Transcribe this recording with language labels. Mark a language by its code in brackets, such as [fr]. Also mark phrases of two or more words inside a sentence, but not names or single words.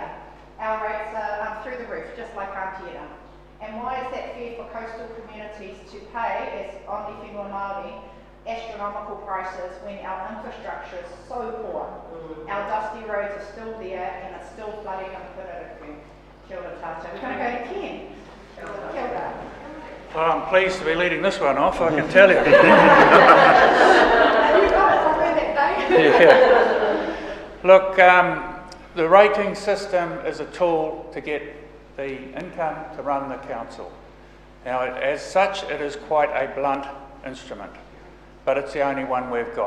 [en] Our rates are through the roof, just like Auntie Ida. And why is that fair for coastal communities to pay, as on the [mi] whenua Māori, [en] astronomical prices when our infrastructure is so poor? Our dusty roads are still there and it's still flooding in Parāoa. [mi] Kia ora tātou. [en] We're going to go to Ken. [mi] Kia ora. [en] Well, I'm pleased to be leading this one off, I can tell you. Yeah. Look, the rating system is a tool to get the income to run the council. Now, as such, it is quite a blunt instrument, but it's the only one we've got.